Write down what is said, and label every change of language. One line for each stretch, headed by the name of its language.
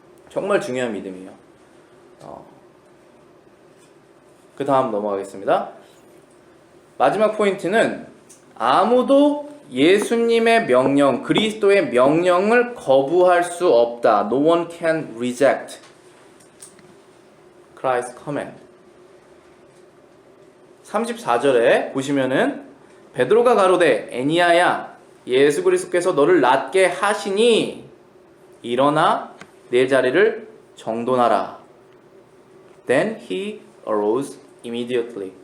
Korean: 정말 중요한 믿음이에요. 그 다음 넘어가겠습니다. 마지막 포인트는 아무도 예수님의 명령, 그리스도의 명령을 거부할 수 없다.
English: No one can reject Christ's command.
Korean: 34절에 보시면은 베드로가 가로되 애니야야 예수 그리스도께서 너를 낫게 하시니 일어나 내 자리를 정돈하라.
English: Then he arose immediately.